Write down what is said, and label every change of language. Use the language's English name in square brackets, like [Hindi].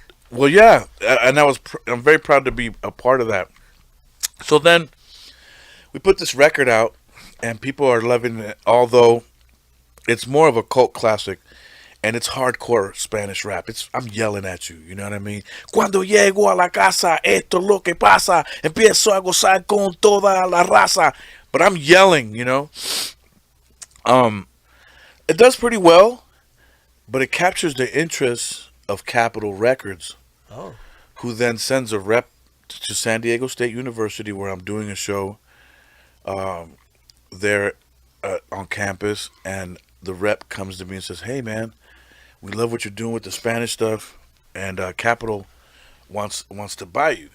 [English] Well, yeah, and I'm very proud to be a part of that. So then we put this record out, and people are loving it, although it's more of a cult classic, and it's hardcore Spanish rap. I'm yelling at you, you know what I mean? [Spanish] Cuando llego a la casa, esto es lo que pasa, empiezo a gozar con toda la raza. [English] But I'm yelling, you know? It does pretty well, but it captures the interest of Capitol Records, Oh, who then sends a rep to San Diego State University, where I'm doing a show there on campus, and the rep comes to me and says, "Hey man, we love what you're doing with the Spanish stuff, and Capitol wants to buy you.